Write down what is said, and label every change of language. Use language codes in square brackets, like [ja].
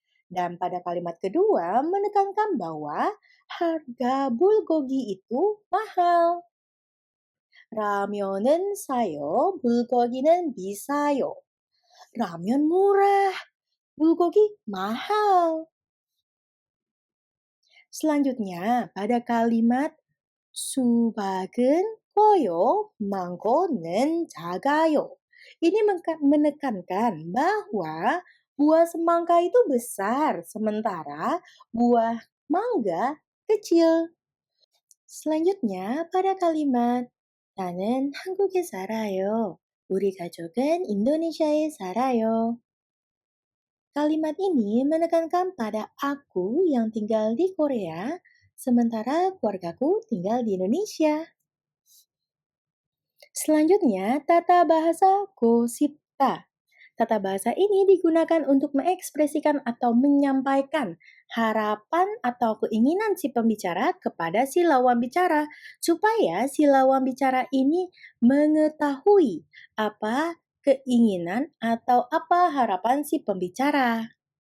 [id] Dan pada kalimat kedua menekankan bahwa harga bulgogi itu mahal. [ko] 라면은 싸요. 물고기는 비싸요. [id] 라면 murah, bulgogi mahal. Selanjutnya, pada kalimat [ko] 수박은 커요, 망고는 작아요. [id] Ini menekankan bahwa buah semangka itu besar, sementara buah mangga kecil. Selanjutnya, pada kalimat [ko] 나는 한국에 살아요. 우리 가족은 인도네시아에 살아요. [id] Kalimat ini menekankan pada aku yang tinggal di Korea, sementara keluargaku tinggal di Indonesia. Selanjutnya, tata bahasa gosipta. Tata bahasa ini digunakan untuk mengekspresikan atau menyampaikan harapan atau keinginan si pembicara kepada si lawan bicara, supaya si lawan bicara ini mengetahui apa keinginan atau apa harapan si pembicara.